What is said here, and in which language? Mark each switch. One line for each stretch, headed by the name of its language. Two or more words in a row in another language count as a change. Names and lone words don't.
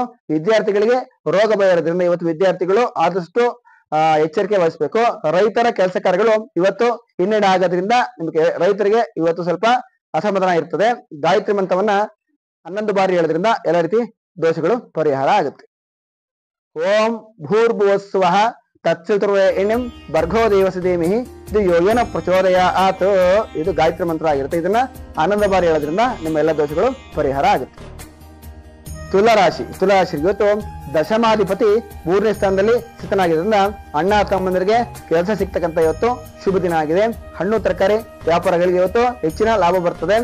Kannada: ವಿದ್ಯಾರ್ಥಿಗಳಿಗೆ ರೋಗ ಭಯ ಇರೋದ್ರಿಂದ ಇವತ್ತು ವಿದ್ಯಾರ್ಥಿಗಳು ಆದಷ್ಟು ಎಚ್ಚರಿಕೆ ವಹಿಸಬೇಕು. ರೈತರ ಕೆಲಸ ಕಾರ್ಯಗಳು ಇವತ್ತು ಹಿನ್ನಡೆ ಆಗೋದ್ರಿಂದ ನಿಮ್ಗೆ ರೈತರಿಗೆ ಇವತ್ತು ಸ್ವಲ್ಪ ಅಸಮಾಧಾನ ಇರ್ತದೆ. ಗಾಯತ್ರಿ ಮಂತ್ರವನ್ನ 11 ಬಾರಿ ಹೇಳೋದ್ರಿಂದ ಎಲ್ಲ ರೀತಿ ದೋಷಗಳು ಪರಿಹಾರ ಆಗುತ್ತೆ.
Sanskrit: ಓಂ ಭೂರ್ಭುವಸ್ವಃ ತತ್ಸವಿತುರ್ವರೆಣ್ಯಂ ಭರ್ಗೋ ದೇವಸ್ಯ ಧೀಮಹಿ ಧಿಯೋ ಯೋನಃ ಪ್ರಚೋದಯಾತ್.
Kannada: ಇದು ಗಾಯತ್ರಿ ಮಂತ್ರ ಆಗಿರುತ್ತೆ. ಇದನ್ನ 11 ಬಾರಿ ಹೇಳೋದ್ರಿಂದ ನಿಮ್ಮ ಎಲ್ಲ ದೋಷಗಳು ಪರಿಹಾರ ಆಗುತ್ತೆ. ತುಲಾರಾಶಿ ಇವತ್ತು ದಶಮಾಧಿಪತಿ 3ನೇ ಸ್ಥಾನದಲ್ಲಿ ಸ್ಥಿತನಾಗಿರೋದ್ರಿಂದ ಅಣ್ಣ ತಮ್ಮಂದರಿಗೆ ಕೆಲಸ ಸಿಗ್ತಕ್ಕಂಥ ಇವತ್ತು ಶುಭ ದಿನ ಆಗಿದೆ. ಹಣ್ಣು ತರಕಾರಿ ವ್ಯಾಪಾರಗಳಿಗೆ ಇವತ್ತು ಹೆಚ್ಚಿನ ಲಾಭ ಬರ್ತದೆ.